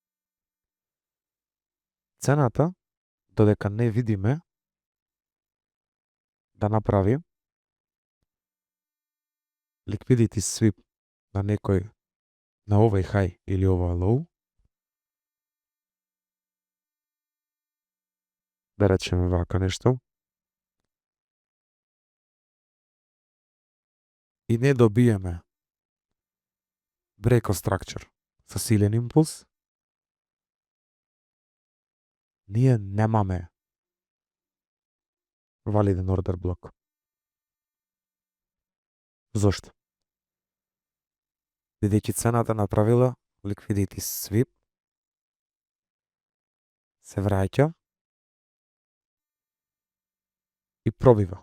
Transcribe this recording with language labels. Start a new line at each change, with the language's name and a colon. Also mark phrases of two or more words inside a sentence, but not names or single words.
Macedonian: Цената, додека не видиме да направи
English: liquidity sweep
Macedonian: на некој, на овој хај или ова лоу, да речеме вака нешто, и не добиеме
English: break of structure
Macedonian: со силен импулс, ние немаме валиден ордер блок. Зошто? Бидејќи цената направила
English: liquidity sweep,
Macedonian: се враќа и пробива.